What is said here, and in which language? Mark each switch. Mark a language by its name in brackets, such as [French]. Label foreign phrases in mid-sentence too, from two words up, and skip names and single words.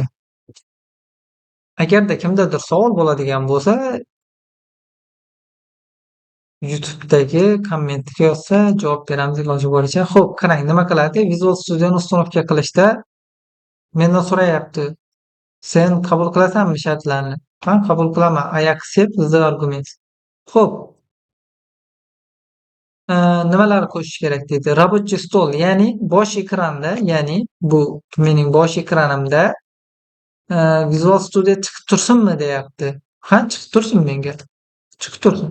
[Uzbek] Agarda kimdadir savol bo'ladigan bo'lsa, YouTube'dagi kommentga yozsa, javob beramiz iloji boricha. Xo'p, qarang nima qiladi? Visual Studioni ustanovka qilishda mendan so'rayapti. Sen qabul qilasanmi shartlarni? Men qabul qilaman. [English] I accept the arguments. [Uzbek] Xo'p, nimalar qo'shish kerak deydi? [Russian] Рабочий стол, [Uzbek] ya'ni bosh ekranda, ya'ni bu mening bosh ekranimda Visual Studio chiqib tursinmi deyapti. Ha, chiqib tursin menga. Chiqib tursin.